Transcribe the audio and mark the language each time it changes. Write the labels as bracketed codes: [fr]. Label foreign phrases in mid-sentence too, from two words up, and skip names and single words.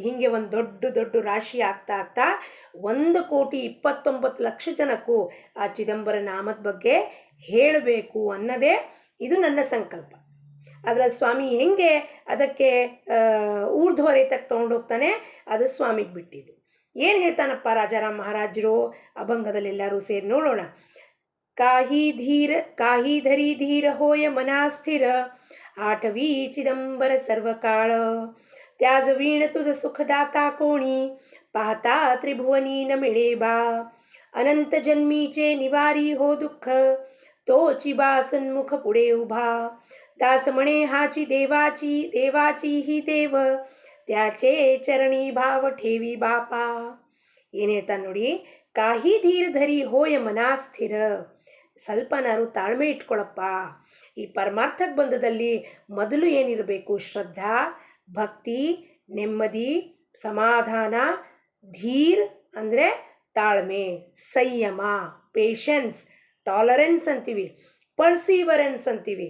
[kn] ಹೀಗೆ ಒಂದು ದೊಡ್ಡ ರಾಶಿ ಆಗ್ತಾ 1,29,00,000 ಜನಕ್ಕೂ ಆ ಚಿದಂಬರ ನಾಮದ ಬಗ್ಗೆ ಹೇಳಬೇಕು ಅನ್ನೋದೇ ಇದು ನನ್ನ ಸಂಕಲ್ಪ. ಅದರಲ್ಲಿ ಸ್ವಾಮಿ ಹೆಂಗೆ ಅದಕ್ಕೆ ಊರ್ಧ್ವರೇತಕ್ಕೆ ತೊಗೊಂಡೋಗ್ತಾನೆ, ಅದು ಸ್ವಾಮಿಗೆ ಬಿಟ್ಟಿದ್ದು. ಏನು ಹೇಳ್ತಾನಪ್ಪ ರಾಜಾರಾಮ್ ಮಹಾರಾಜರು ಅಭಂಗದಲ್ಲೆಲ್ಲರೂ ಸೇರಿ ನೋಡೋಣ. [mr] काही धरी धीर होय मना स्थिर, आठवी चिदंबर सर्व काळ. त्याज वीण तुझ सुखदाता कोणी, पाहता त्रिभुवनी न मिळे बा. अनंत जन्मीचे निवारी हो दुःख, तोची बा सन्मुख पुढे उभा. दास म्हणे हाची देवाची ही देव, त्याचे चरणी भाव ठेवी बापा. [kn] ಏನು ಹೇಳ್ತಾನೆ ನೋಡಿ, [mr] काही धीर धरी होय मना स्थिर, [kn] ಸ್ವಲ್ಪನಾರು ತಾಳ್ಮೆ ಇಟ್ಕೊಳಪ್ಪ. ಈ ಪರಮಾರ್ಥಕ್ಕೆ ಬಂದದಲ್ಲಿ ಮೊದಲು ಏನಿರಬೇಕು? ಶ್ರದ್ಧಾ, ಭಕ್ತಿ, ನೆಮ್ಮದಿ, ಸಮಾಧಾನ. ಧೀರ್ ಅಂದರೆ ತಾಳ್ಮೆ, ಸಂಯಮ, [en] patience, tolerance [kn] ಅಂತೀವಿ, ಪರ್ಸೀವರೆನ್ಸ್ ಅಂತೀವಿ.